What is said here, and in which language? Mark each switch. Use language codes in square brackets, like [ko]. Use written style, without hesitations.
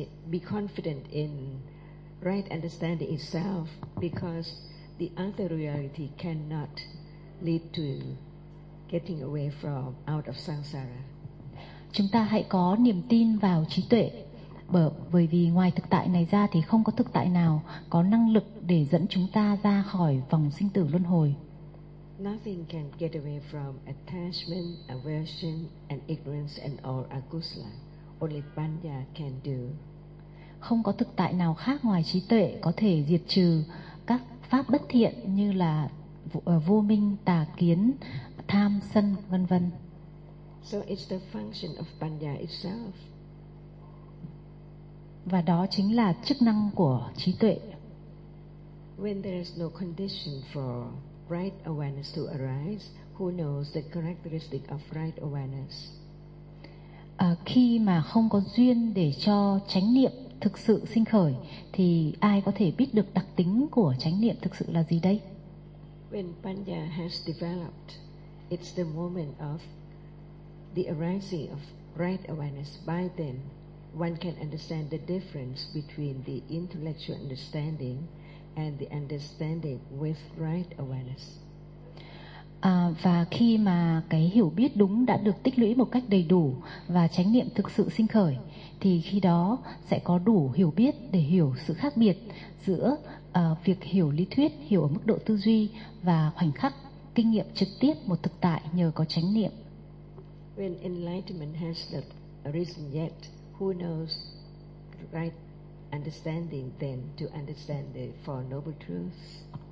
[en] Be confident in right understanding itself, because the other reality cannot lead to getting away from out of samsara. [vi] Chúng ta hãy có niềm tin vào trí tuệ, bởi vì ngoài thực tại này ra thì không có thực tại nào có năng lực để dẫn chúng ta ra khỏi vòng sinh tử luân hồi. [en] Nothing can get away from attachment, aversion, and ignorance, and all akusala. Only panya can do. [vi] Không có thực tại nào khác ngoài trí tuệ có thể diệt trừ các pháp bất thiện như là vô minh, tà kiến, tham, sân, vân vân. [en] So it's the function of panya itself. [vi] Và đó chính là chức năng của trí tuệ. [en] When there is no condition for right awareness to arise, who knows the characteristic of right awareness? [vi] Khi mà không có duyên để cho chánh niệm thực sự sinh khởi thì ai có thể biết được đặc tính của chánh niệm thực sự là gì đây? [en] When panya has developed, it's the moment of the arising of right awareness. By then, one can understand the difference between the intellectual understanding and the understanding with right awareness. [vi] Và khi mà cái hiểu biết đúng đã được tích lũy một cách đầy đủ và chánh niệm thực sự sinh khởi, thì khi đó sẽ có đủ hiểu biết để hiểu sự khác biệt giữa việc hiểu lý thuyết, hiểu ở mức độ tư duy và khoảnh khắc kinh nghiệm trực tiếp một thực tại nhờ có chánh niệm. [en] When enlightenment has not arisen yet, who knows right understanding then to understand the Four Noble Truths?